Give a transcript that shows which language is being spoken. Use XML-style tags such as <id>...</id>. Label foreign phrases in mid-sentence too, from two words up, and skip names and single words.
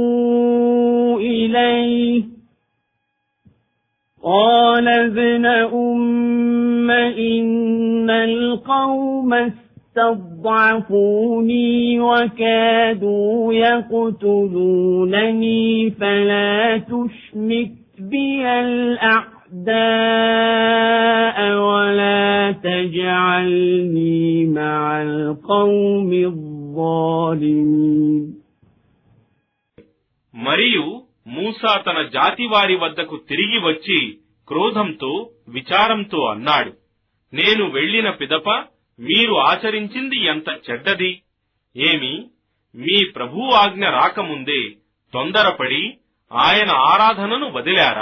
<ar>إليه قال ابن أم إن القوم استضعفوني وكادوا يقتلونني فلا تشمت بي الأعداء ولا تجعلني مع القوم الظالمين.</ar> <te>మరియు మూసా తన జాతి వారి వద్దకు తిరిగి వచ్చి క్రోధంతో విచారంతో అన్నాడు, నేను వెళ్లిన పిదప మీరు ఆచరించింది ఎంత చెడ్డది. ఏమి, మీ ప్రభువు ఆజ్ఞ రాకముందే తొందరపడి ఆయన ఆరాధనను వదిలారా?</te>